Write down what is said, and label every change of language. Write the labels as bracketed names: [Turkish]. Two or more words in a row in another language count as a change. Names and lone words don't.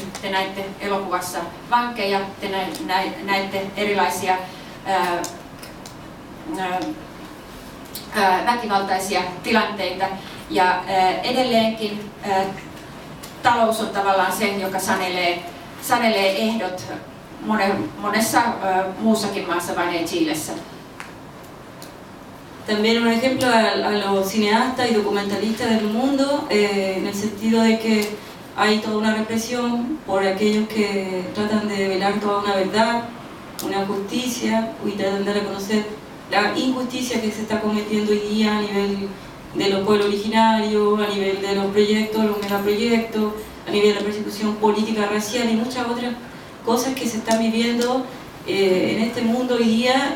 [Finnish] Te näitte elokuvassa vankeja, te näitte erilaisia väkivaltaisia tilanteita. Ja edelleenkin talous on tavallaan se, joka sanelee ehdot monessa muussakin maassa, vain ei Chilessä. [Spanish] También un ejemplo a los cineastas y documentalistas del mundo, en el sentido de que hay toda una represión por aquellos que tratan de velar toda una verdad, una justicia, y tratan de reconocer la injusticia que se está cometiendo hoy día a nivel de los pueblos originarios, a nivel de los proyectos, los megaproyectos, a nivel de la persecución política racial y muchas otras cosas que se están viviendo en este mundo hoy día.